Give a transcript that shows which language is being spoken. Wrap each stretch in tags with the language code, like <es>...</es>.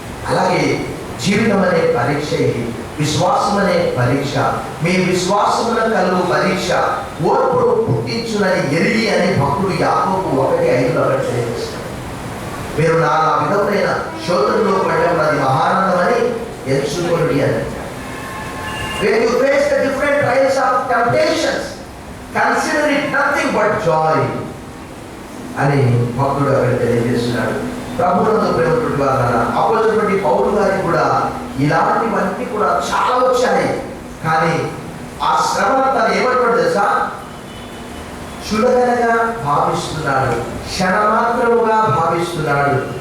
<te>అలాగే జీవితం అనే పరీక్ష ఇది, విశ్వాసం అనే పరీక్ష. మీ విశ్వాసమున కలుగు పరీక్ష ఓర్పును పుట్టించునని ఎరిగి అని భక్తుడు యాకోబు 1:5లో తెలియజేస్తాడు. మీరు నానా విధమైన శోధనలో పడినది మహానందమని ఎంచుకోండి అని అంటాడు.</te> <en>When you face the different trials of temptations, consider it nothing but joy</en> <te>అని భక్తుడు అక్కడ తెలియజేస్తున్నాడు. ప్రభువునందు ప్రేమటువంటి వారులారా, అపోజిట్ పౌలు గారికి కూడా ఇలాంటివన్నీ కూడా చాలా వచ్చాయి. కానీ ఆ శ్రమ తను ఏమంటాడు తెలుసా? చులకనగా భావిస్తున్నాడు, క్షణమాత్రముగా భావిస్తున్నాడు.</te>